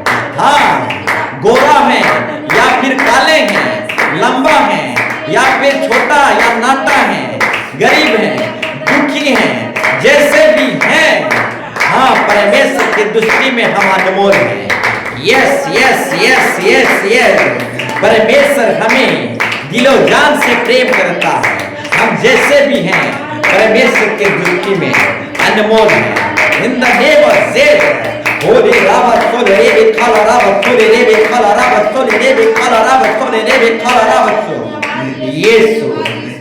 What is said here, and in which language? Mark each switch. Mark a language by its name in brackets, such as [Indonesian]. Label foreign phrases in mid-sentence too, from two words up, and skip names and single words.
[Hindi] हाँ, गोरा है या फिर काले हैं, लंबा है या फिर छोटा या नाटा है, गरीब है, दुखी है, जैसे भी हैं, हाँ, परमेश्वर की दृष्टि में हम अनमोल हैं। [English] yes yes yes yes yes, [Hindi] परमेश्वर हमें दिलो जान से प्रेम करता है। हम जैसे भी हैं, परमेश्वर की दृष्टि में अनमोल हैं। [English] in the name of Jesus, होली रावत सोले रे खाला रावत सोले रे खाला रावत सोले रे खाला रावत सोले रे खाला रावत सो, [Hindi] यीशु